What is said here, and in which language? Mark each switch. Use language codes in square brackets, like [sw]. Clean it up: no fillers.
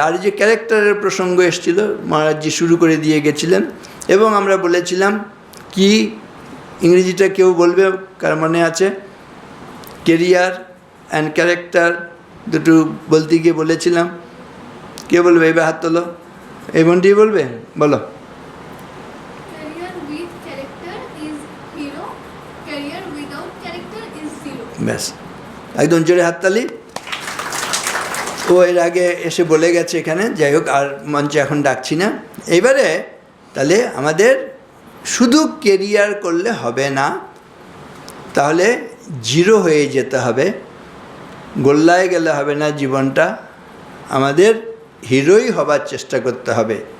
[bn] আর যে ক্যারেক্টারের প্রসঙ্গ এসেছিল, মহারাজজি শুরু করে দিয়ে গেছিলেন, এবং আমরা বলেছিলাম কি, ইংরেজিটা কেউ বলবে, কার মনে আছে? কেরিয়ার অ্যান্ড ক্যারেক্টার দুটো বলতে গিয়ে বলেছিলাম। কে বলবে? এবার হাত তোলো। এই বোনটি বলবে, বলো। [en] Career with character is hero, career without character is zero. [bn] ব্যাস, একদম জোরে হাততালি। ও এর আগে এসে বলে গেছে এখানে, যাই হোক, আর মঞ্চে এখন ডাকছি না। এইবারে তাহলে আমাদের শুধু কেরিয়ার করলে হবে না, তাহলে জিরো হয়ে যেতে হবে, গোল্লায় গেলে হবে না জীবনটা, আমাদের হিরোই হবার চেষ্টা করতে হবে।